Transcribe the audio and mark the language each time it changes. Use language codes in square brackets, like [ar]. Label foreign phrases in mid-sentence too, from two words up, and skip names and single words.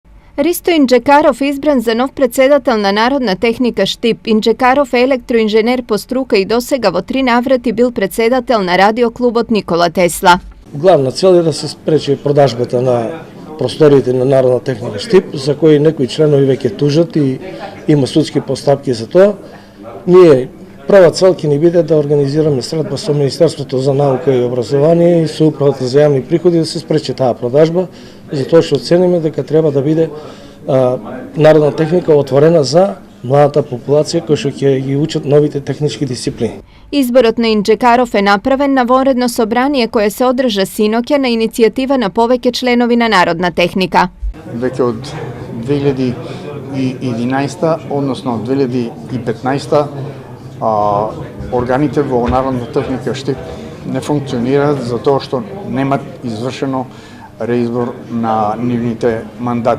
[mk] Ристо Инџекаров избран за нов председател Народна техника Штип. Инџекаров е електроинженер по струка и досега во 3 наврати бил председател на радио клуб од Никола Тесла. Главна цел е да се спречи продажбата на просториите на Народна техника Štip, за кои некои членови веќе тужат и има судски постапки за тоа. Ние прва цел ќе ни биде да организираме средба со Министерството за наука и образование и со Управата за јавни приходи да се спречи таа продажба, затоа што оцениме дека треба да биде Народна техника отворена за младата популација која што ќе ги учат новите технички дисциплини. Изборот на Инџекаров е направен на вонредно собрание кое се одржа синоќа на иницијатива на повеќе членовина Народна техника. Веќе од 2011, односно 2015, органите во Народна техника Štip не функционираат затоа што немат извршено реизбор на нивните мандати.